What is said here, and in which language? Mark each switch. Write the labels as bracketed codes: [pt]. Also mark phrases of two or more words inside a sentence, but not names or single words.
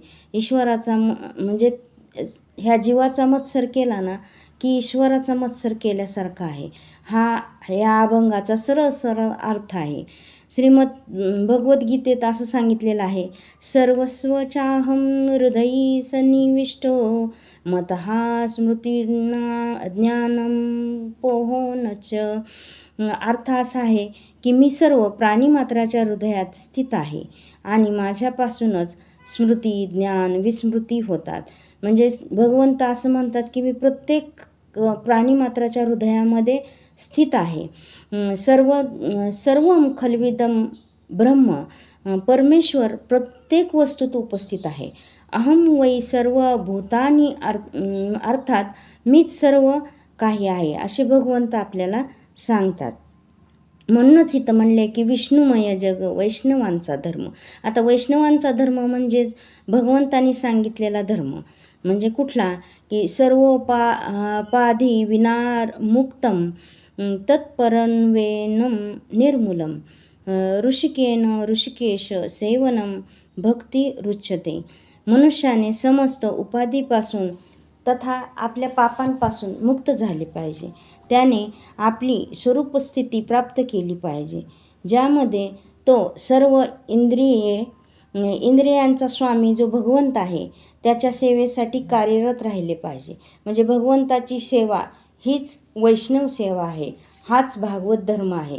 [mr] ईश्वराचा म्हणजे ह्या जीवाचा मत्सर केला ना की ईश्वराचा मत्सर केल्यासारखा आहे. या अभंगाचा सरळ सरळ अर्थ आहे. भगवद्गीतेत असं सांगितलेलं आहे, [sa] सर्वस्वचाहं हृदयी सन्निविष्टो मतः स्मृतिर्ज्ञानं पोहोनच. [mr] अर्थ असा आहे की मी सर्व प्राणीमात्राच्या हृदयात स्थित आहे आणि माझ्यापासूनच स्मृती ज्ञान विस्मृती होतात. म्हणजे भगवंत असं म्हणतात की मी प्रत्येक प्राणीमात्राच्या हृदयामध्ये स्थित आहे. [sa] सर्व खल्विदम ब्रह्म, [mr] परमेश्वर प्रत्येक वस्तूत उपस्थित आहे. [sa] अहम वै सर्व भूतानी [mr] अर्थात मीच सर्व काही आहे असे भगवंत आपल्याला सांगतात. म्हणूनच इथं म्हणले की विष्णुमय जग वैष्णवांचा धर्म. आता वैष्णवांचा धर्म म्हणजेच भगवंतांनी सांगितलेला धर्म. म्हणजे कुठला की [sa] सर्वोपाधी विनार मुक्तम तत्परन्वेनं निर्मूलम ऋषिकेन ऋषिकेश सेवनम भक्ती रुच्यते. [mr] मनुष्याने समस्त उपाधीपासून तथा आपल्या पापांपासून मुक्त झाले पाहिजे. त्याने आपली स्वरूपस्थिती प्राप्त केली पाहिजे ज्यामध्ये तो सर्व इंद्रियांचा स्वामी जो भगवंत आहे त्याच्या सेवेसाठी कार्यरत राहिले पाहिजे. म्हणजे भगवंताची सेवा हीच वैष्णव सेवा आहे, हाच भागवत धर्म आहे.